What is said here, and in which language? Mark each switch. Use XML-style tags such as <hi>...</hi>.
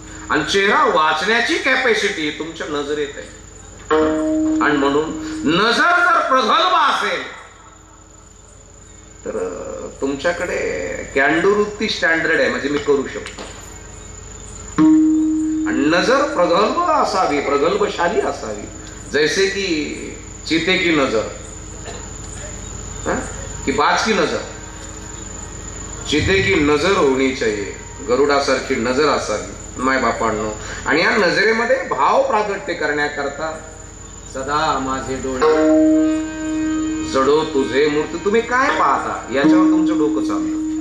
<mr>आणि चेहरा वाचण्याची कॅपॅसिटी तुमच्या नजरेत आहे. आणि म्हणून नजर जर प्रगल्भ असेल तर तुमच्याकडे कॅन्डुवृत्ती स्टँडर्ड आहे, म्हणजे मी करू शकतो. आणि नजर प्रगल्भ असावी, प्रगल्भशाली असावी.</mr> <hi>जैसे की चीते की नजर, की बाज की नजर. चीते की नजर होणी चाहिए,</hi> <mr>गरुडासारखी नजर असावी माय बापांनो. आणि या नजरेमध्ये भाव प्रागट्य करण्याकरता सदा माझे डोळे जडो तुझे मूर्ती. तुम्ही काय पाहता याच्यावर तुमचं डोकं चालतं.</mr>